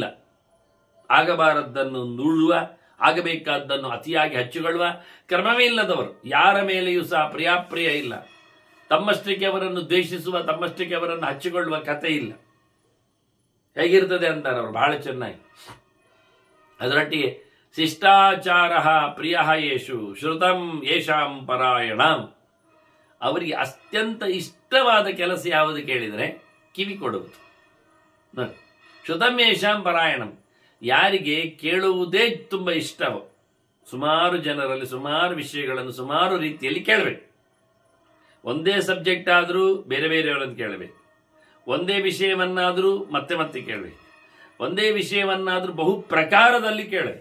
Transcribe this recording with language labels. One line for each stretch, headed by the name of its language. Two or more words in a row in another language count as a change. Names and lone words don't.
Kannada: ಆಗಬಾರದ್ದನ್ನು ನುಳ್ಳುವ, ಆಗಬೇಕಾದ್ದನ್ನು ಅತಿಯಾಗಿ ಹಚ್ಚಿಕೊಳ್ಳುವ ಕ್ರಮವೇ ಇಲ್ಲದವರು. ಯಾರ ಮೇಲೆಯೂ ಸಹ ಪ್ರಿಯಾಪ್ರಿಯ ಇಲ್ಲ. ತಮ್ಮಷ್ಟಕ್ಕೆ ಅವರನ್ನು ದ್ವೇಷಿಸುವ, ತಮ್ಮಷ್ಟಕ್ಕೆ ಅವರನ್ನು ಹಚ್ಚಿಕೊಳ್ಳುವ ಕಥೆ ಇಲ್ಲ. ಹೇಗಿರ್ತದೆ ಅಂತಾರೆ ಅವರು ಬಹಳ ಚೆನ್ನಾಗಿ.
Sanskrit: ಅದರೊಟ್ಟಿಗೆ ಶಿಷ್ಟಾಚಾರ ಪ್ರಿಯ ಯೇಷು ಶ್ರುತಂ ಯೇಷಾಂ ಪರಾಯಣಂ.
Kannada: ಅವರಿಗೆ ಅತ್ಯಂತ ಇಷ್ಟವಾದ ಕೆಲಸ ಯಾವುದು ಕೇಳಿದರೆ ಕಿವಿ ಕೊಡುವುದು.
Sanskrit: ಶ್ರುತಂ ಯೇಷಾಂ ಪರಾಯಣಂ.
Kannada: ಯಾರಿಗೆ ಕೇಳುವುದೇ ತುಂಬ ಇಷ್ಟವೋ, ಸುಮಾರು ಜನರಲ್ಲಿ ಸುಮಾರು ವಿಷಯಗಳನ್ನು ಸುಮಾರು ರೀತಿಯಲ್ಲಿ ಕೇಳಬೇಕು. ಒಂದೇ ಸಬ್ಜೆಕ್ಟ್ ಆದರೂ ಬೇರೆ ಬೇರೆಯವರನ್ನು ಕೇಳಬೇಕು. ಒಂದೇ ವಿಷಯವನ್ನಾದರೂ ಮತ್ತೆ ಮತ್ತೆ ಕೇಳಬೇಕು. ಒಂದೇ ವಿಷಯವನ್ನಾದರೂ ಬಹು ಪ್ರಕಾರದಲ್ಲಿ ಕೇಳಬೇಕು.